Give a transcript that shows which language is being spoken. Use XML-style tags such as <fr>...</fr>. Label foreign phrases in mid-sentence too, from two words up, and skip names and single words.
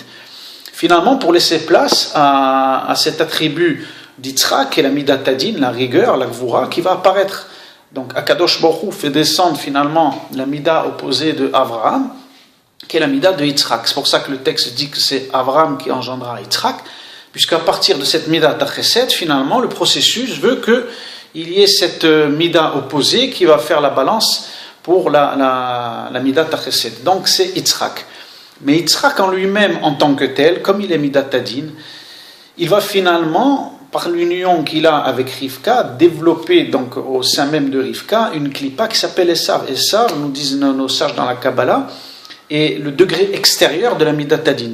<fr>Finalement, pour laisser place à cet attribut d'Yitzhak, qui est la</fr> <he>מידת הדין,</he> <fr>la rigueur, la gvura, qui va apparaître. Donc</fr> <he>הקדוש ברוך הוא</he> <fr>fait descendre finalement la midah opposée de Abraham, qui est la midah de Yitzhak. C'est pour ça que le texte dit que c'est Abraham qui engendra Yitzhak, puisqu'à partir de cette</fr> <he>מידה חסד,</he> <fr>finalement, le processus veut qu'il y ait cette midah opposée qui va faire la balance pour la</fr> <he>מידה חסד.</he> <fr>Donc c'est Yitzhak. Mais Yitzhak en lui-même, en tant que tel, comme il est</fr> <he>מידת הדין,</he> <fr>il va finalement, par l'union qu'il a avec Rivka, développer donc au sein même de Rivka une clipa qui s'appelle Esav. Esav, nous disent nos sages dans la Kabbalah, est le degré extérieur de la</fr> <he>מידת הדין.</he>